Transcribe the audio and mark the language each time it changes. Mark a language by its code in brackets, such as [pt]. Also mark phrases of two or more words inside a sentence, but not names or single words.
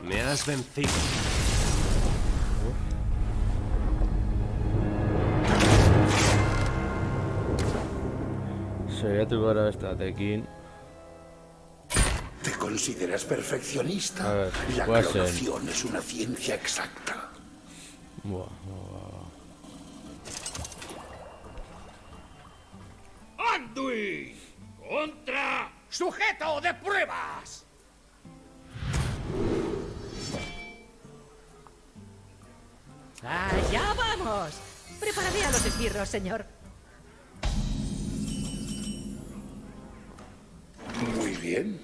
[es] has vencido. [eu] Saiatu gara bestatekin. [es] ¿Te consideras perfeccionista? A ver, La puede ser. clonación es una ciencia exacta. Buah, buah. ¡Anduin! ¡Contra! ¡Sujeto de pruebas! ¡Allá vamos! Prepararé a los esbirros, señor. Muy bien.